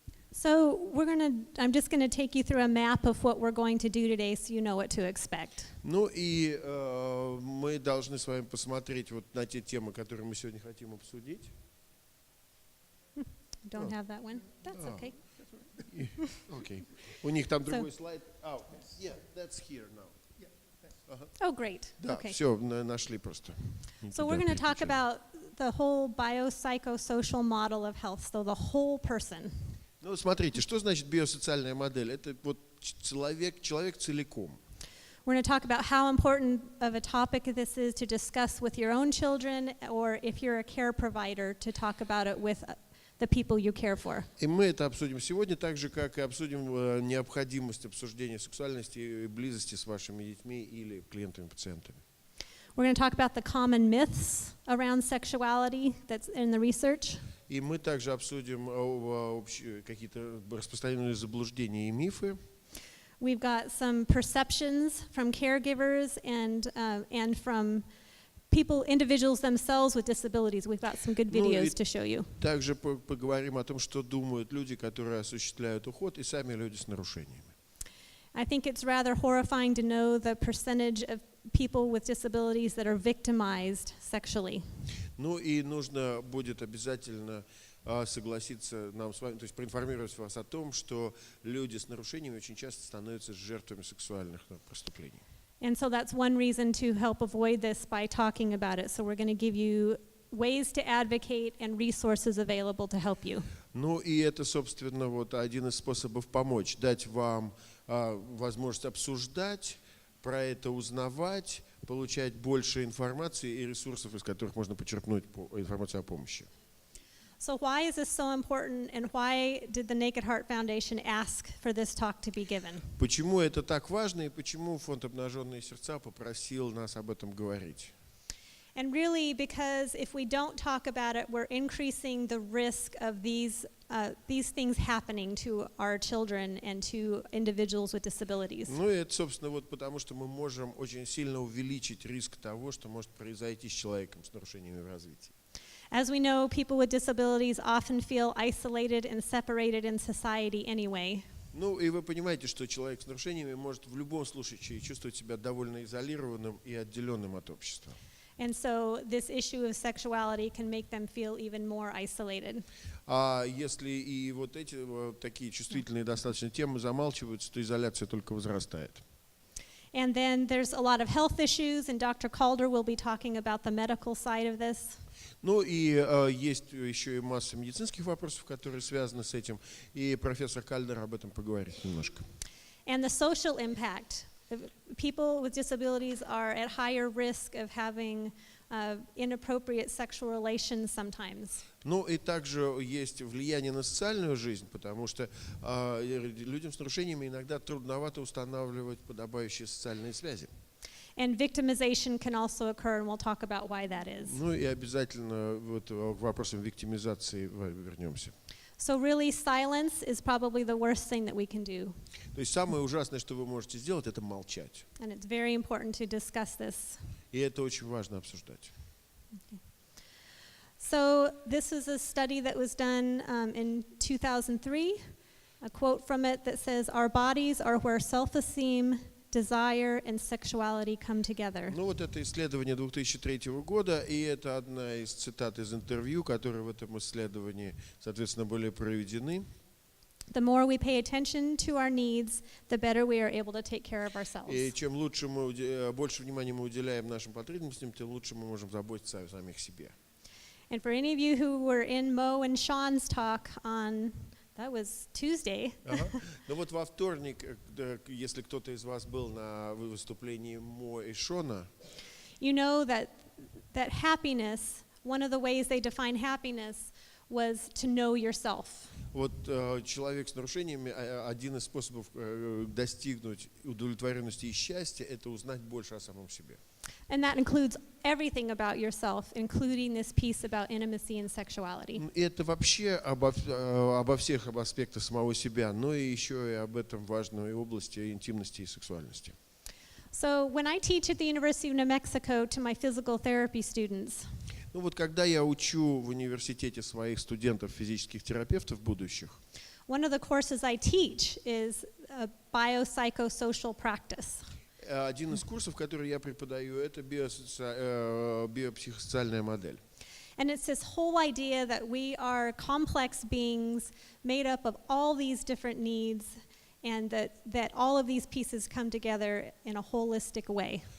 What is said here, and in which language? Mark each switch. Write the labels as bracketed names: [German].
[English] So I'm just going to take you through a map of what we're going to do today so you know what to expect. [Russian] Ну и мы должны с вами посмотреть вот на те темы, которые мы сегодня хотим обсудить. [English] Don't have that one. That's okay. Okay. [Russian] У них там другой слайд. [English] Yeah, that's here now. Oh, great. [Russian] Да, [English] Okay. [Russian] все, нашли просто. [English] So we're going to talk about the whole biopsychosocial model of health, so the whole person. [Russian] Ну, смотрите, что значит биосоциальная модель? Это вот человек целиком. [English] We're going to talk about how important of a topic this is to discuss with your own children, or if you're a care provider, to talk about it with the people you care for. [Russian] И мы это обсудим сегодня, так же, как и обсудим необходимость обсуждения сексуальности и близости с вашими детьми или клиентами-пациентами. [English] We're going to talk about the common myths around sexuality that's in the research. [Russian] И мы также обсудим какие-то распространенные заблуждения и мифы. [English] We've got some perceptions from caregivers and from people, individuals themselves with disabilities. We've got some good videos to show you. [Russian] Также поговорим о том, что думают люди, которые осуществляют уход, и сами люди с нарушениями. [English] I think it's rather horrifying to know the percentage of people with disabilities that are victimized sexually. [Russian] Ну и нужно будет обязательно согласиться нам с вами, то есть проинформировать вас о том, что люди с нарушениями очень часто становятся жертвами сексуальных преступлений. [English] And so that's one reason to help avoid this by talking about it. So we're going to give you ways to advocate and resources available to help you. [Russian] Ну и это, собственно, вот один из способов помочь, дать вам возможность обсуждать, про это узнавать, получать больше информации и ресурсов, из которых можно почерпнуть информацию о помощи. [English] So why is this so important, and why did the Naked Heart Foundation ask for this talk to be given? [Russian] Почему это так важно и почему фонд «Обнаженные сердца» попросил нас об этом говорить? [English] And really, because if we don't talk about it, we're increasing the risk of these things happening to our children and to individuals with disabilities. [Russian] Ну и это, собственно, вот потому что мы можем очень сильно увеличить риск того, что может произойти с человеком с нарушениями в развитии. [English] As we know, people with disabilities often feel isolated and separated in society anyway. [Russian] Ну и вы понимаете, что человек с нарушениями может в любом случае чувствовать себя довольно изолированным и отделенным от общества. [English] And so this issue of sexuality can make them feel even more isolated. [Russian] А если и вот эти такие чувствительные достаточно темы замалчиваются, то изоляция только возрастает. [English] And then there's a lot of health issues, and Dr. Kалдер will be talking about the medical side of this. [Russian] Ну и есть еще и масса медицинских вопросов, которые связаны с этим, и профессор Калдер об этом поговорит немножко. [English] And the social impact. People with disabilities are at higher risk of having inappropriate sexual relations sometimes. [Russian] Ну и также есть влияние на социальную жизнь, потому что людям с нарушениями иногда трудновато устанавливать подобающие социальные связи. [English] And victimization can also occur, and we'll talk about why that is. [Russian] Ну и обязательно вот к вопросам виктимизации вернемся. [English] So really, silence is probably the worst thing that we can do. [Russian] То есть самое ужасное, что вы можете сделать, это молчать. [English] And it's very important to discuss this. [Russian] И это очень важно обсуждать. [English] Okay. So this is a study that was done in 2003. A quote from it that says, "Our bodies are where self-esteem, desire and sexuality come together." [Russian] Ну вот это исследование 2003 года, и это одна из цитат из интервью, которые в этом исследовании, соответственно, были проведены. [English] The more we pay attention to our needs, the better we are able to take care of ourselves. [Russian] И чем лучше больше внимания мы уделяем нашим потребностям, тем лучше мы можем заботиться о самих себе. [English] And for any of you who were in Mo and Sean's talk on, that was Tuesday. [Russian] Ну вот во вторник, если кто-то из вас был на выступлении Мо и Шона, [English] You know that happiness, one of the ways they define happiness was to know yourself. [Russian] вот человек с нарушениями, один из способов достигнуть удовлетворенности и счастья – это узнать больше о самом себе. [English] And that includes everything about yourself, including this piece about intimacy and sexuality. [Russian] И это вообще обо всех аспектах самого себя, но и еще и об этом важной области интимности и сексуальности. [English] So when I teach at the University of New Mexico to my physical therapy students, [Russian] Ну вот когда я учу в университете своих студентов, физических терапевтов будущих, [English] one of the courses I teach is a biopsychosocial practice. [Russian] один из курсов, который я преподаю, это биопсихосоциальная модель. [English] And it's this whole idea that we are complex beings made up of all these different needs, and that all of these pieces come together in a holistic way.